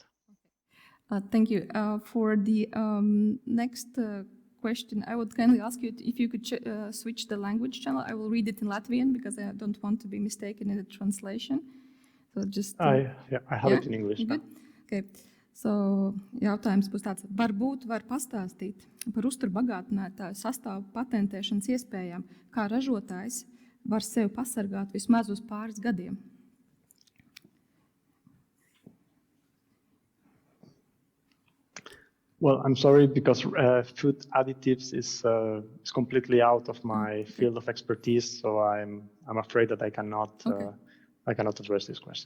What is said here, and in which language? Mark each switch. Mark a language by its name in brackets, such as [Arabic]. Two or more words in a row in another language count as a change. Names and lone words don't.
[English] Thank you. For the next question, I would kindly ask you if you could switch the language channel. I will read it in Latvian because I don't want to be mistaken in the translation. So just. I have it in English. Good? Okay. So, [Latvian] jautājums būs tāds, varbūt var pastāstīt par uzturbagātinātāju sastāvu patentēšanas iespējām, kā ražotājs var sevi pasargāt vismaz uz pāris gadiem. [English] Well, I'm sorry because food additives is completely out of my field of expertise, so I'm afraid that I cannot address this question.